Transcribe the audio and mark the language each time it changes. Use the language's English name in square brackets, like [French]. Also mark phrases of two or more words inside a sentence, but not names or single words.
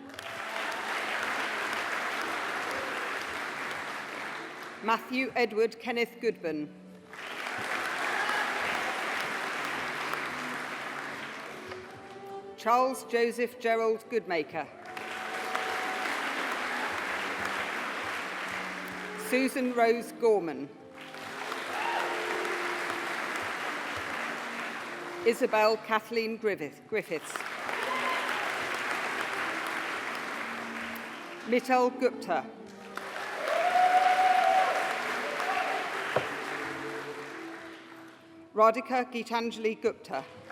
[English] Matthew Edward Kenneth Goodburn. Charles Joseph Gerald Goodmaker. Susan Rose Gorman. Isabel Kathleen Griffiths. Mittal Gupta. Radhika Geetanjali Gupta.